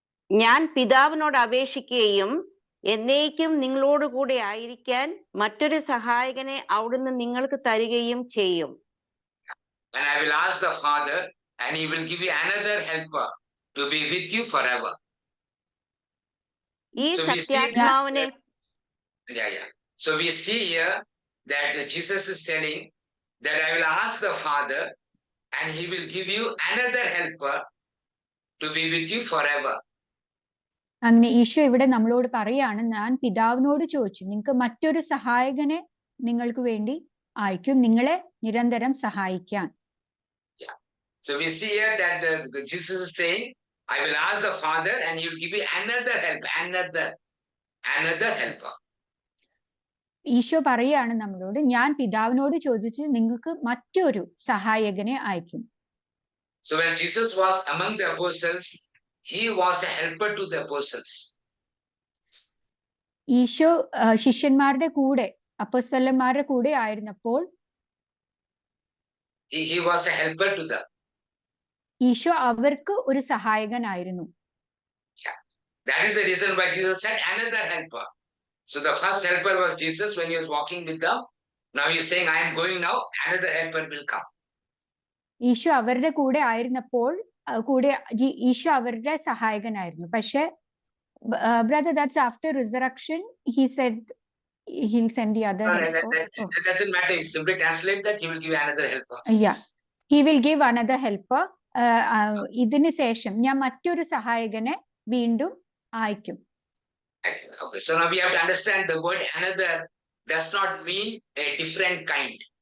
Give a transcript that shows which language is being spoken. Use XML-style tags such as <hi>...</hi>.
<ml>ഞാൻ പിതാവിനോട് അപേക്ഷിക്കുകയും എന്നേക്കും നിങ്ങളോട് കൂടെ ആയിരിക്കാൻ മറ്റൊരു സഹായകനെ അവിടുന്ന് നിങ്ങൾക്ക് തരികയും ചെയ്യും.</ml> <en>And I will ask the Father, and he will give you another helper to be with you forever.</en> <ml>ഈ സത്യാത്മാവിനെ</ml> <en>So we see here that Jesus is telling that I will ask the Father, and he will give you another helper to be with you forever.</en> <ml>അങ്ങനെ ഈശോ ഇവിടെ നമ്മളോട് പറയാണ്, ഞാൻ പിതാവിനോട് ചോദിച്ചു, നിങ്ങൾക്ക് മറ്റൊരു സഹായകനെ നിങ്ങൾക്ക് വേണ്ടി അയക്കും, നിങ്ങളെ നിരന്തരം സഹായിക്കാൻ.</ml> <en>So we see here that Jesus is saying, I will ask the Father, and he will give you another helper, another helper.</en> <ml>Isho പറയാണ് നമ്മളോട്, ഞാൻ പിതാവിനോട് ചോദിച്ച് നിങ്ങൾക്ക് മറ്റൊരു സഹായകനെ അയക്കും.</ml> <en>So when Jesus was among the apostles, he was a helper to the apostles.</en> <ml>Isho ശിഷ്യന്മാരുടെ കൂടെ, അപ്പോസ്തലന്മാരുടെ കൂടെ ആയിരുന്നപ്പോൾ</ml> <en>he was a helper to them.</en> <ml>Isho അവർക്ക് ഒരു സഹായകനായിരുന്നു.</ml> <en>That is the reason why Jesus said another helper. So the first helper was Jesus when he was walking with them. Now he is saying, I am going now, another helper will come.</en> <ml>Isho അവരുടെ കൂടെ ആയിരുന്നപ്പോൾ ഈശോ അവരുടെ സഹായകനായിരുന്നു. പക്ഷെ</ml> <en>brother, that's after resurrection. He said he'll send the other helper. It doesn't matter. You simply translate that, he will give another helper. Yeah, he will give another helper.</en> <ml>ഇതിന് ശേഷം ഞാൻ മറ്റൊരു സഹായകനെ വീണ്ടും അയക്കും.</ml> <en>Okay, so now we have to understand the word another does not mean a different kind.</en>